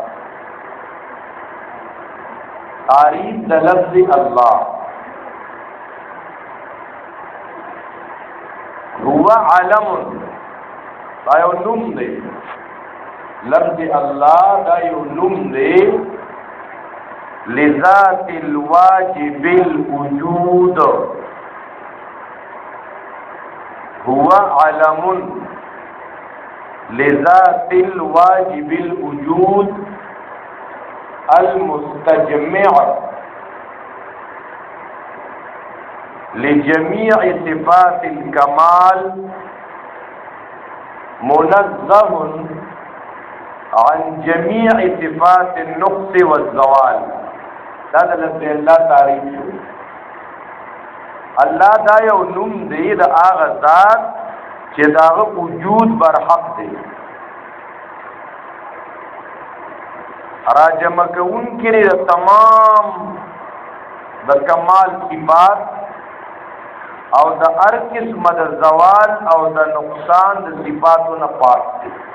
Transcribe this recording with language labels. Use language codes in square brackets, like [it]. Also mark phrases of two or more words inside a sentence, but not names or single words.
[ps] تعریف د لفظ الله [ar] هو علم [ps] دا یو نوم دی. لفظ الله دا یو نوم دی [ar] لذات الواجب الوجود. هو علم لذات الواجب الوجود المستجمع لجميع صفات الكمال منزه عن جميع صفات النقص والزوال. [ps] دا د الله تعریف شو. الله دا یو نوم دی د هغه ذات چې داغه وجود برحق دی. راجم کون کې د تمام د کمال صفات او د هر قسم د زوال او د نقصان د صفاتو نه پاک دی.